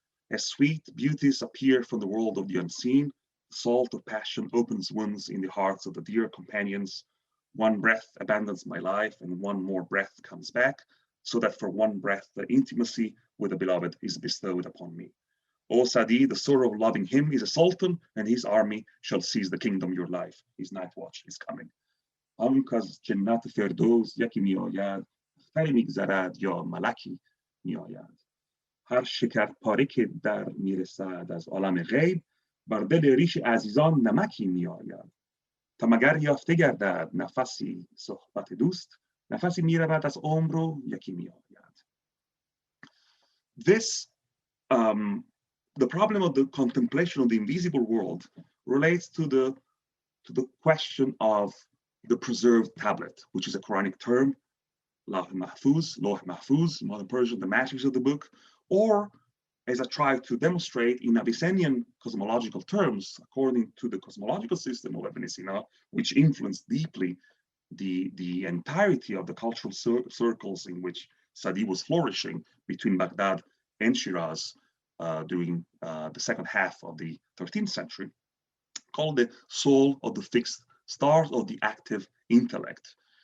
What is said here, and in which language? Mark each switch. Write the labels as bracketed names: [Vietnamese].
[English] As sweet beauties appear from the world of the unseen, the salt of passion opens wounds in the hearts of the dear companions. One breath abandons my life, and one more breath comes back, so that for one breath the intimacy with the beloved is bestowed upon me. O Sa'di, the sorrow of loving him is a sultan, and his army shall seize the kingdom your life. His night watch is coming. [Persian] آن کز جنت فردوس یکی میآید اختری میگذرد یا ملکی میآید هر شکر پاره که در میرسد از عالم غیب بر دل ریش عزیزان نمکی میآید تا مگر یافته گردد نفسی صحبت دوست نفسی میرود از عمر و یکی میآید. [English] This the problem of the contemplation of the invisible world relates to the question of the preserved tablet, which is a Quranic term, Lawh Mahfuz, modern Persian, the matrix of the book, or as I try to demonstrate in Abyssinian cosmological terms, according to the cosmological system of Ibn Sina, which influenced deeply the entirety of the cultural circles in which Sa'di was flourishing between Baghdad and Shiraz during the second half of the 13th century, called the soul of the fixed stars of the active intellect.